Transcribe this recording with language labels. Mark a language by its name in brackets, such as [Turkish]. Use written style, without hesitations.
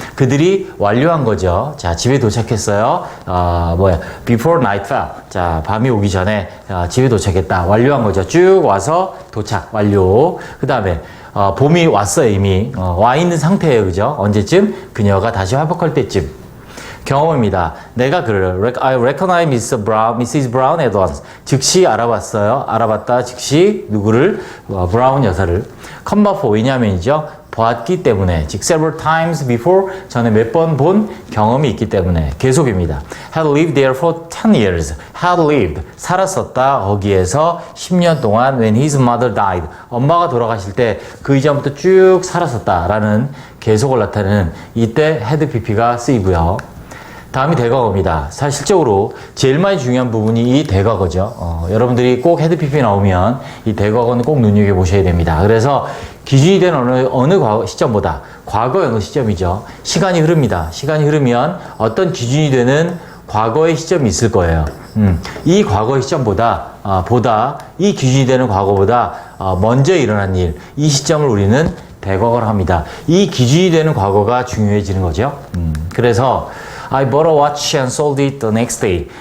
[Korean] 그들이 완료한 거죠. 자, 집에 도착했어요. [English] Before night fell. [Korean] 자, 밤이 오기 전에 집에 도착했다. 완료한 거죠. 쭉 와서 도착, 완료. 그 다음에 봄이 왔어요, 이미. 와 있는 상태예요, 그죠? 언제쯤? 그녀가 다시 회복할 때쯤. 경험입니다. 내가 그를 [English] I recognize Mrs. Brown at once. [Korean] 즉시 알아봤어요. 알아봤다. 즉시 누구를? 브라운 여사를. 컴마 for 왜냐면이죠. 보았기 때문에, 즉 [English] several times before, [Korean] 전에 몇 번 본 경험이 있기 때문에 계속입니다. [English] had lived there for 10 years. had lived, [Korean] 살았었다. 거기에서 10년 동안 [English] when his mother died. [Korean] 엄마가 돌아가실 때 그 이전부터 쭉 살았었다라는 계속을 나타내는 이때 had pp가 쓰이고요. 다음이 대과거입니다. 사실적으로 제일 많이 중요한 부분이 이 대과거죠. 여러분들이 꼭 헤드 PP 나오면 이 대과거는 꼭 눈여겨보셔야 됩니다. 그래서 기준이 된 어느 시점보다 과거의 어느 시점이죠. 시간이 흐릅니다. 시간이 흐르면 어떤 기준이 되는 과거의 시점이 있을 거예요. 이 과거의 시점보다 이 기준이 되는 과거보다 먼저 일어난 일, 이 시점을 우리는 대과거를 합니다. 이 기준이 되는 과거가 중요해지는 거죠. [English] 그래서 I bought a watch and sold it the next day.